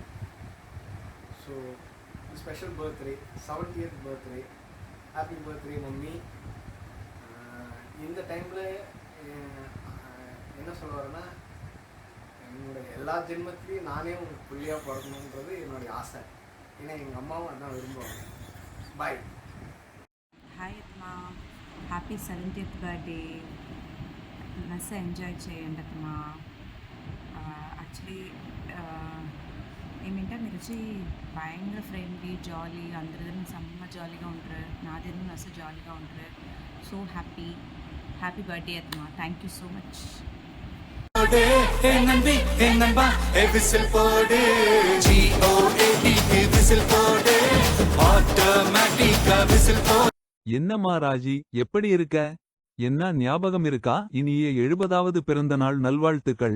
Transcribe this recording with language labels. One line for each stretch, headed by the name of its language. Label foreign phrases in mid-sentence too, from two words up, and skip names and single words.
English: So special birthday, 70th birthday. Happy birthday mummy.
Tamil: இந்த டைமில் என்ன சொல்ல வரேன்னா, என்னோட எல்லா ஜென்மத்திலையும் நானே உங்களுக்கு புள்ளியாக பிறக்கணுன்றது என்னுடைய ஆசை. ஏன்னா எங்கள் அம்மாவும் அதான் விரும்புவாங்க. பாய்.
Telugu: హాయ్ అత్తమా,
English: happy 70th birthday.
Telugu: మస్తు ఎంజాయ్ చేయండి అత్తమా. యాక్చువల్లీ ఏమంటే మీరు వచ్చి భయంగా
English: friendly jolly
Telugu: అందరి దగ్గర సెம்ம జాలీగా ఉంటారు, నా దగ్గర మస్తు జాలీగా ఉంటారు. సో
English: happy birthday
Telugu: అత్తమా.
English: thank you so much.
Tamil: என்னம்மா ராஜி, எப்படி இருக்க? என்ன ஞாபகம் இருக்கா? இனிய 70வது பிறந்த நாள் நல்வாழ்த்துக்கள்.